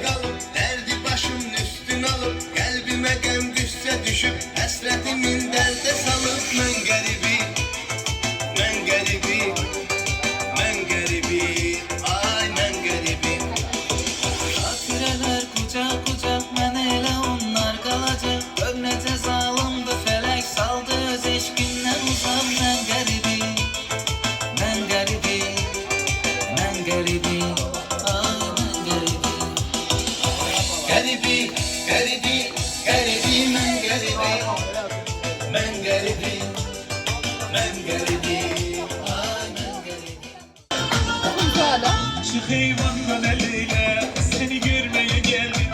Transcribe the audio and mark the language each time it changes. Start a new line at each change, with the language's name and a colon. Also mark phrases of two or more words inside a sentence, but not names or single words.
Turkish: kalıp, derdi başımın üstüne alıp, kalbime gem düşse düşüp, hasretimin derde salıp. Ben garibim, ben garibim, ben garibim, ay ben garibim.
Azerbaijani: Xatirələr kucaq kucaq, mən elə onlar qalacaq. Ömrəcə zalımdı fələk, saldı öz eşqindən uzaq. Mən qəribim, mən qəribim, mən qəribim, ay mən qəribim.
Turkish: Garibim, garibim, garibim, ben garibim. Ben garibim, ben garibim, ay ben garibim. Şu heyvandan eliyle seni görmeye geldim.